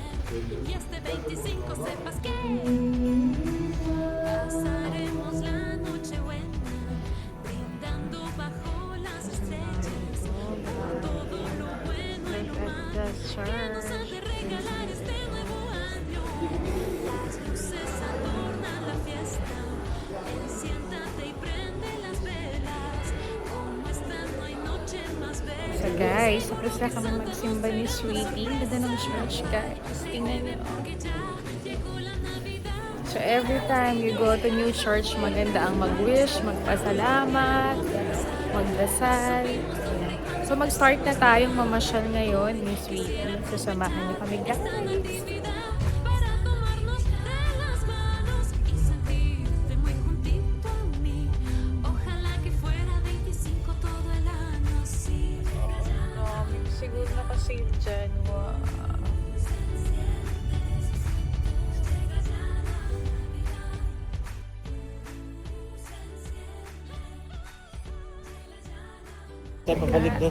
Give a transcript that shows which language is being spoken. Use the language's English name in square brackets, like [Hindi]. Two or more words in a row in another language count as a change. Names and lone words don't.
[Spanish] Y este 25 sepas que pasaremos la noche buena, brindando bajo las estrellas por todo lo bueno y lo malo que nos han de regalar este nuevo año. Las luces adornan la fiesta, siéntate y prende las velas. Como esta no hay noche más bella. [Filipino] So guys, tapos na kami magsimba ni Sweetie. Ganda ng church guys. Tingnan niyo. [Spanish] Porque ya llegó la Navidad. [English] So every time you go to new church, [Filipino] maganda ang mag-wish, magpasalamat, magdasal. So mag-start na tayong mamasyal ngayon ni Sweetie. Sasamahan niyo kami guys. [Spanish] Actividad para tomarnos de las manos y sentirte muy juntito a mí. Ojalá que fuera 25 todo el año así. [Filipino] Siguro na kasi dyan. Wow. Tayo pabalik doon.